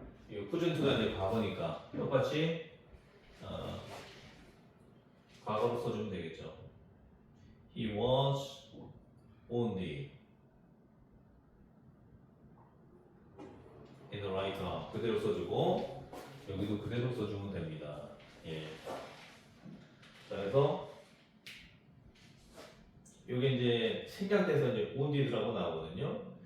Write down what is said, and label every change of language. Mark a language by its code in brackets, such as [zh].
[ko] 이 프레젠트가 이제 과거니까 똑같이 과거로 써주면 되겠죠. [en] He was wounded in the right arm. [ko] 그대로 써주고 여기도 그대로 써주면 됩니다. 예. 자, 그래서 이게 이제 생략돼서 이제 wounded라고 나오거든요.